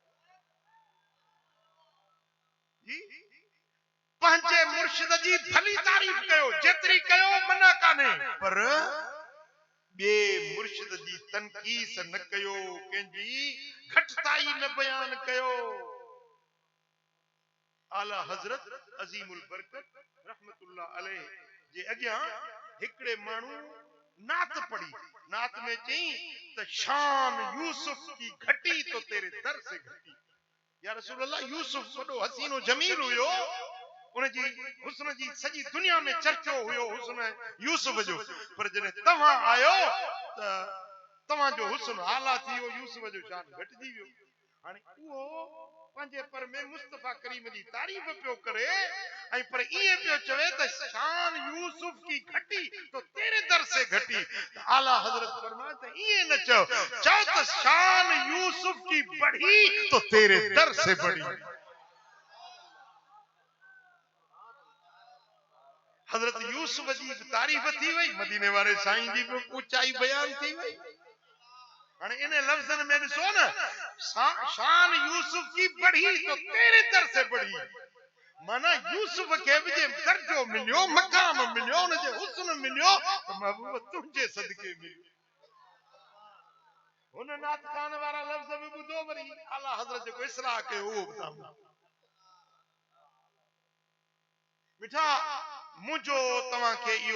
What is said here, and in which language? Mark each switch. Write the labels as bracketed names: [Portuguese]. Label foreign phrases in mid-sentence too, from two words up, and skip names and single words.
[Sindhi] जी पंहिंजे मुर्शिद जी भली तारीफ़ कयो जेतिरी कयो मना कान्हे पर ॿिए मुर्शिद जी तनक़ीस न कयो कंहिंजी घटिताई न बयान कयो आला हज़रत अज़ीमुल बरकत रहमतुल्लाह अलैह जे अॻियां हिकिड़े माण्हू नात पढ़ी नात में चई त [Urdu] شان یوسف کی گھٹی تو تیرے در سے گھٹی یا رسول اللہ [Sindhi] यूसुफ वॾो हसीनो जमील हुयो उनजी हुस्न जी सॼी दुनिया में चर्चो हुयो हुस्न यूसुफ जो पर जॾहिं तव्हां आयो त तव्हांजो हुस्न आला थी वियो यूसुफ जो शान घटिजी वियो हाणे उहो पंहिंजे पर में मुस्तफा करीम जी तारीफ़ पियो करे ऐं पर ईअं पियो चवे त [Urdu] شان یوسف کی گھٹی تو تیرے در سے گھٹی [Sindhi] आला हज़रत फरमाए त ईअं न चओ चओ त [Urdu] شان یوسف کی بڑھی تو تیرے در سے بڑھی [Sindhi] हजरत यूसुफ जी तारीफ़ थी वई मदीने वाले साईं जी भी ऊंचाई बयान थी वई हाणे इन लफ्ज़न में ॾिसो न [Urdu] شان یوسف کی بڑھی تو تیرے در سے بڑھی [Sindhi] माना यूसुफ के भी जे दर्जो मिलियो मकाम मिलियो उन जे हुस्न मिलियो [Urdu] تو محبوب تجھے صدقے [Sindhi] मिलियो हुन नात खान वारा लफ्ज़ भी ॿुधो वरी आला हज़रत जो इस्लाह कयो उहो ॿुधां मिठा मुझो तव्हां के इहो